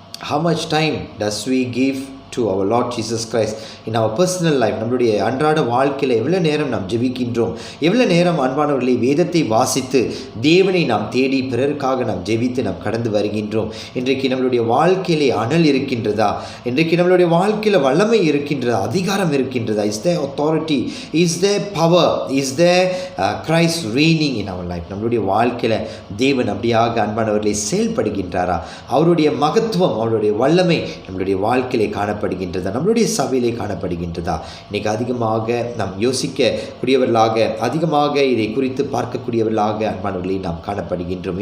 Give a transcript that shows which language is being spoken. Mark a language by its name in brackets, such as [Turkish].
[English] how much time does we give to our Lord Jesus Christ in our personal life? [Tamil] நம்மளுடைய அன்றாட வாழ்க்கையில் எவ்வளோ நேரம் நாம் ஜெபிக்கின்றோம்? எவ்வளோ நேரம் அன்பானவர்களை வேதத்தை வாசித்து தேவனை நாம் தேடி பிறருக்காக நாம் ஜெபித்து நாம் கடந்து வருகின்றோம்? இன்றைக்கு நம்மளுடைய வாழ்க்கையிலே அனல் இருக்கின்றதா? இன்றைக்கு நம்மளுடைய வாழ்க்கையில் வல்லமை இருக்கின்றதா? அதிகாரம் இருக்கின்றதா? [English] Is there authority? Is there power? Is there Christ reigning in our life? [Tamil] நம்மளுடைய வாழ்க்கையில் தேவன் அப்படியாக அன்பானவர்களை செயல்படுகின்றாரா? அவருடைய மகத்துவம், அவருடைய வல்லமை நம்மளுடைய வாழ்க்கையிலே காணப்படுகின்றதா? நம்மளுடைய சபையிலே காணப்படுகின்றதா? இன்றைக்கு அதிகமாக நாம் யோசிக்கக்கூடியவர்களாக, அதிகமாக இதை குறித்து பார்க்கக்கூடியவர்களாக அன்பானவர்களே நாம் காணப்படுகின்றோம்.